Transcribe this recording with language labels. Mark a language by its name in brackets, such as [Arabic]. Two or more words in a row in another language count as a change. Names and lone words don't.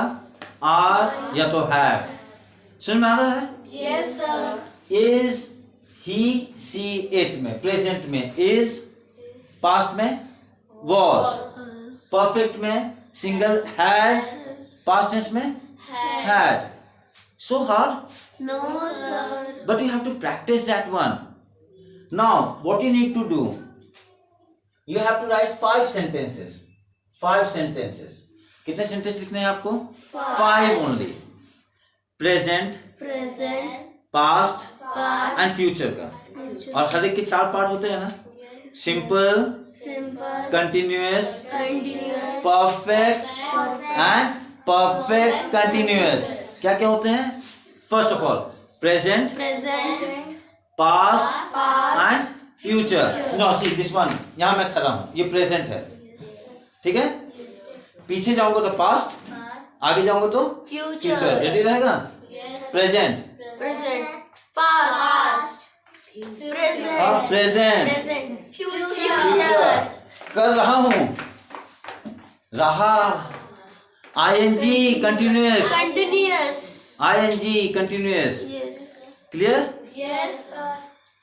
[Hindi] आर या तो हैव। समझ में आ रहा है? [English] Yes, sir. is, he, she, it में present में is, past में was, perfect में single has, past tense में had। so hard, No, sir. but you have to practice that one. Now what you need to do, you have to write 5 sentences. 5 sentences. [Hindi] कितने सेंटेंस लिखने हैं आपको? [English] 5 only. Present, Present. past Past. and future का। Future. [Hindi] और हर एक के 4 पार्ट होते हैं ना? [English] Simple, Simple. continuous, Continuous. perfect and perfect continuous। [Hindi] क्या क्या होते हैं? [English] First of all, present, Present. past Past. and future. No, see this one, [Hindi] यहाँ मैं खड़ा हूँ, ये present है, ठीक है? पीछे जाऊंगा तो past, आगे जाऊंगा तो [English] Future. future। रेडी रहेगा? present, Present. Past. Present. present, Present. future, Future. [Hindi] कर रहा हूँ, रहा, [English] ing continuous, Continuous. ing continuous, Yes. clear? Yes, sir.